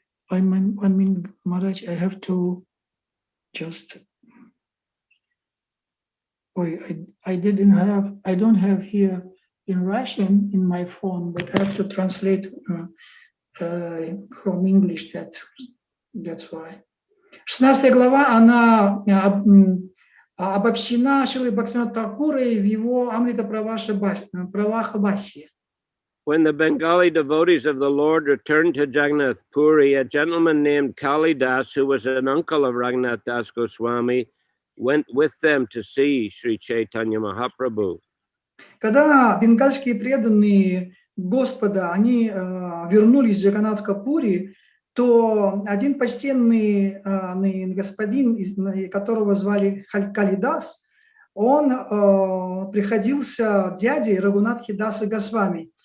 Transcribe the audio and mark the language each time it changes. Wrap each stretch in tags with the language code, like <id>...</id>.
<en>I mean, Maharaj, I have to just. I don't have here in Russian in my phone, but I have to translate from English. That's why.</en> <ru>16 глава, она обобщена Шрилой Бхактивинода Тхакурой в его Амрита Праваха Бхашье.</ru> <en>When the Bengali devotees of the Lord returned to Jagannath Puri, a gentleman named Kalidas, who was an uncle of Raghunath Das Goswami, went with them to see Sri Chaitanya Mahaprabhu.</en> <ru>Когда бенгальские преданные Господа, они вернулись в Джаганнатха-Пури, то один почтенный господин, которого звали Калидас, он приходился дядей Рагунатхи Даса Госвами.</ru>